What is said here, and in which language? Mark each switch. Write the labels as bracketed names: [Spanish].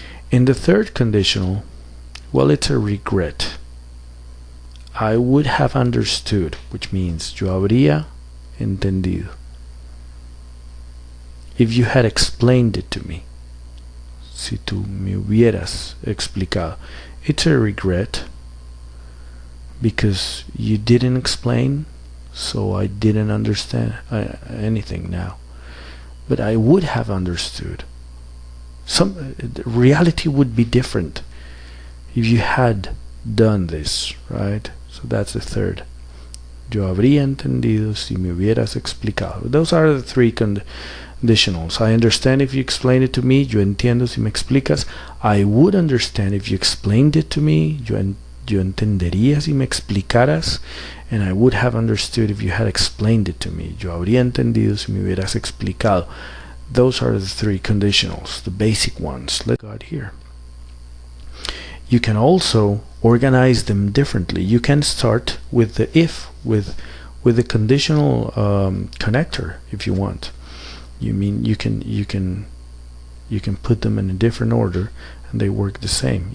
[English] In the third conditional, well, it's a regret. I would have understood, which means [Spanish] yo habría entendido, [English] if you had explained it to me. [Spanish] Si tú me hubieras explicado. [English] It's a regret because you didn't explain, so I didn't understand anything now. But I would have understood. Reality would be different if you had done this, right? So that's the third. [Spanish] Yo habría entendido si me hubieras explicado. [English] Those are the three conditionals. I understand if you explain it to me. [Spanish] Yo entiendo si me explicas. [English] I would understand if you explained it to me. [Spanish] Yo entendería si me explicaras. [English] And I would have understood if you had explained it to me. [Spanish] Yo habría entendido si me hubieras explicado. [English] Those are the three conditionals, the basic ones. Let's go here. You can also organize them differently. You can start with the if, with the conditional connector, if you want. You mean you can put them in a different order and they work the same.